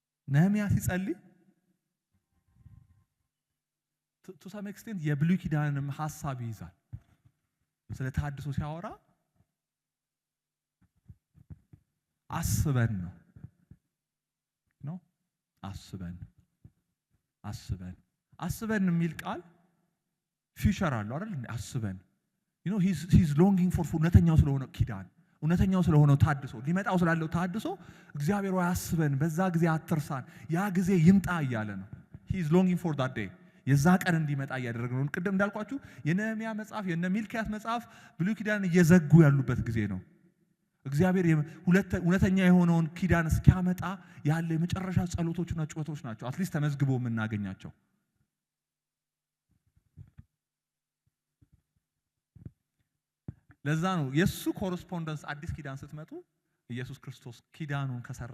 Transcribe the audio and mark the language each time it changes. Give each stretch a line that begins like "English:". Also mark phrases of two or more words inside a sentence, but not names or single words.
Amharic: ነህምያ ሲጸልይ
English: to some extent
Amharic: የብሉይ ኪዳንም ሐሳብ ይይዛል። ስለ ተሐድሶ ሲያወራ አስበን ነው አስበን የሚል ቃል ፊውቸር አለው አይደል? አስበን
English: he's longing for
Amharic: እውነተኛው ስለሆነ ኪዳን እውነተኛው ስለሆነው ተሐድሶ ሊመጣው ስላለው ተሐድሶ እግዚአብሔር ሆይ አስበን፣ በዛ ጊዜ አትርሳን፣ ያ ጊዜ ይምጣ እያለ ነው።
English: he's longing for that day
Amharic: የዛ ቀን እንዲመጣ እያደረገ ነው። ቅድም እንዳልኳችሁ የነህምያ መጽሐፍ የነ ሚልክያስ መጽሐፍ ብሉይ ኪዳን እየዘጉ ያሉበት ጊዜ ነው። እግዚአብሔር እውነተኛ የሆነውን ኪዳን እስኪያመጣ ያለ የመጨረሻ ጸሎቶችና ጩኸቶች ናቸው
English: at least
Amharic: ተመዝግቦ የምናገኛቸው። ለዛ ነው የሱ ኮረስፖንደንስ አዲስ ኪዳን ስትመጡ ኢየሱስ ክርስቶስ ኪዳኑን ከሰራ